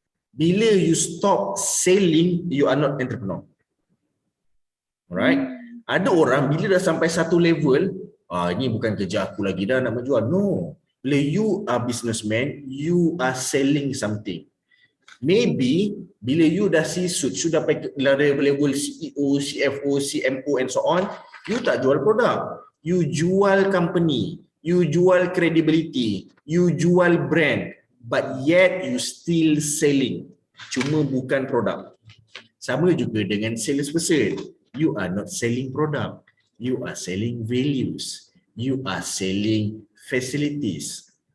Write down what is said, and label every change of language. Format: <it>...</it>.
<ms>Bila</ms> <en>you stop selling, you are not entrepreneur. Alright?</en> <ms>Ada orang bila dah sampai satu level, ini bukan kerja aku lagi dah nak menjual.</ms> <en>No.</en> <ms>Bila</ms> <en>you are businessman, you are selling something.</en> <ms>Maybe bila you dah C-suite, sudah level CEO, CFO, CMO</ms> <en>and so on,</en> <ms>you tak jual produk. You jual company. You jual credibility. You jual brand.</ms> <en>But yet you still selling.</en> <ms>Cuma bukan produk. Sama juga dengan salesperson.</ms> <en>You are not selling product. You are selling values. You are selling facilities.</en>